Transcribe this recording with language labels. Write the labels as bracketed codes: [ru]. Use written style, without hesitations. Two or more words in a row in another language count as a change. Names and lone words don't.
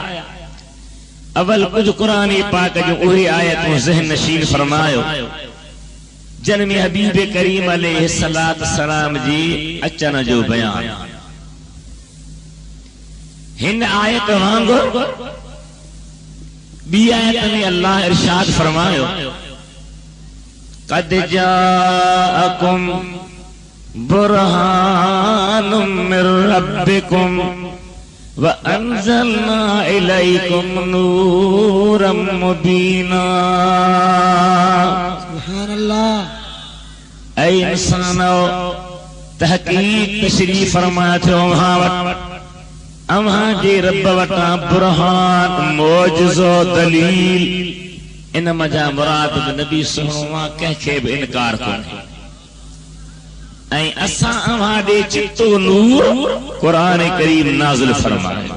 [sd] अवल कुछ कुरान पाक जो उहे आयतूं ज़हन नशीन फरमायो जिन में हबीब करीम [ar] عليه الصلاة السلام [sd] जी अचण जो बयान। हिन आयत वांगुरु ॿी आयत में अल्लाह इरशाद फरमायो, [ar] قد جاءكم برهان من ربكم وأنزلنا إليكم نورا مبينا. سبحان الله. [sd] ऐ इंसानो, तहकीक तशरीफ फरमाया थियो अव्हां जे रब वटां बुरहान, मौजज़ो, दलील। इन मजा मुराद नबी सुनो कंहिंखे बि इनकार कोन्हे। ऐं असां अव्हां ॾे चितो नूर कुरान करीम नाज़िल फरमायो।